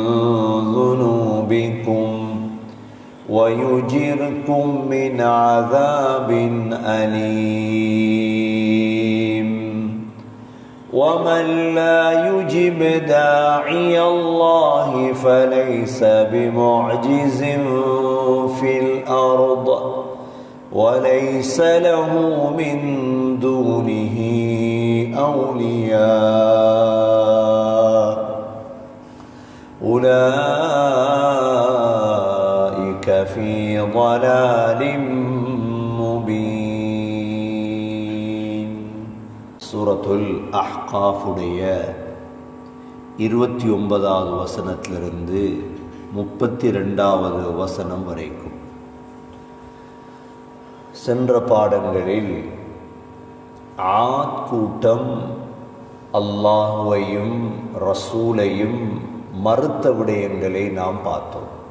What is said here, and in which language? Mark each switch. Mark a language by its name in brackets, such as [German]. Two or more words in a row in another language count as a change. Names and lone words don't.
[Arabic] ذنوبكم ويجركم من عذاب أليم ومن لا يجب داعي الله فليس بمعجز في الأرض وليس له من دونه أولياء أولئك في ضلال مبين சூரத்துல் அஹ்காஃபுடைய [Tamil] 29வது வசனத்திலிருந்து 32வது வசனம் வரைக்கும் சென்ற பாடங்களில் ஆத் கூட்டம் அல்லாஹ்வையும் ரசூலையும் மறுத்த விடயங்களை நாம் பார்த்தோம்.